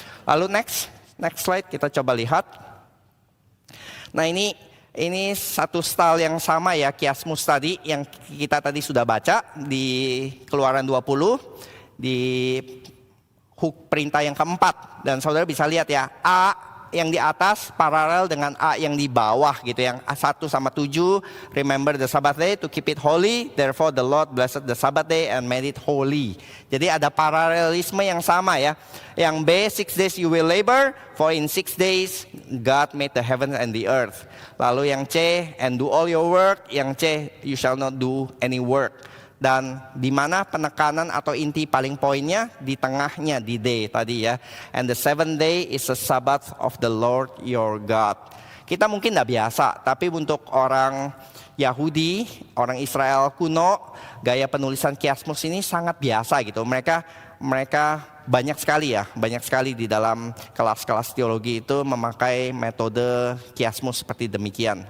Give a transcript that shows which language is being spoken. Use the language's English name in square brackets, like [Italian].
[Indonesian] Lalu next slide kita coba lihat. Nah ini satu style yang sama ya, kiasmus tadi yang kita tadi sudah baca di Keluaran 20 di huk perintah yang keempat, dan saudara bisa lihat ya, A yang di atas paralel dengan A yang di bawah gitu, yang 1 sama 7, [English] remember the Sabbath day to keep it holy, [Indonesian] therefore the Lord blessed the Sabbath day and made it holy. Jadi ada paralelisme yang sama ya. Yang B, [English] 6 days you will labor, for in 6 days God made the heaven and the earth. [Indonesian] Lalu yang C, [English] and do all your work, [Indonesian] yang C, [English] you shall not do any work. [Indonesian] Dan di mana penekanan atau inti paling poinnya di tengahnya di D tadi ya. [English] And the 7th day is the Sabbath of the Lord your God. [Indonesian] Kita mungkin tidak biasa, tapi untuk orang Yahudi, orang Israel kuno, gaya penulisan kiasmus ini sangat biasa gitu. Mereka banyak sekali di dalam kelas-kelas teologi itu memakai metode kiasmus seperti demikian.